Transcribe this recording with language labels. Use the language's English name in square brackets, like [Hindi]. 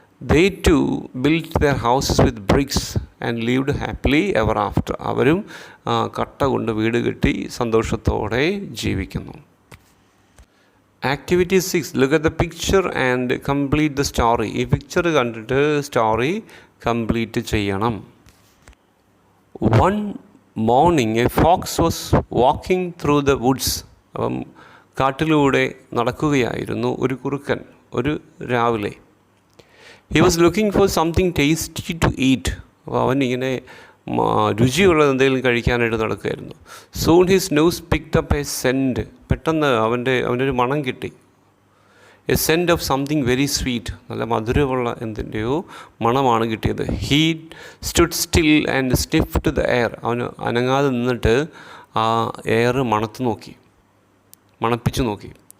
[English] They too built their houses with bricks and lived happily ever after. [Malayalam] അവരും കട്ട കൊണ്ട് വീട് കെട്ടി സന്തോഷത്തോടെ ജീവിക്കുന്നു. [English] Activity 6. Look at the picture and complete the story. [Malayalam] ഈ പിക്ചർ കണ്ടിട്ട് സ്റ്റോറി കംപ്ലീറ്റ് ചെയ്യണം. [English] One morning a fox was walking through the woods. [Malayalam] അപ്പം കാട്ടിലൂടെ നടക്കുകയായിരുന്നു ഒരു കുറുക്കൻ ഒരു രാവിലെ. [English] He was looking for something tasty to eat. [Malayalam] അപ്പോൾ അവൻ ഇങ്ങനെ രുചിയുള്ളത് എന്തെങ്കിലും കഴിക്കാനായിട്ട് നടക്കുകയായിരുന്നു. [English] Soon his nose picked up a scent. [Malayalam] പെട്ടെന്ന് അവനൊരു മണം കിട്ടി. [English] a scent of something very sweet, [Malayalam] നല്ല മധുരമുള്ള എന്തിൻ്റെയോ മണമാണ് കിട്ടിയത്. [English] he stood still and sniffed the air, [Malayalam] അവന് അനങ്ങാതെ നിന്നിട്ട് ആ എയർ മണപ്പിച്ചു നോക്കി.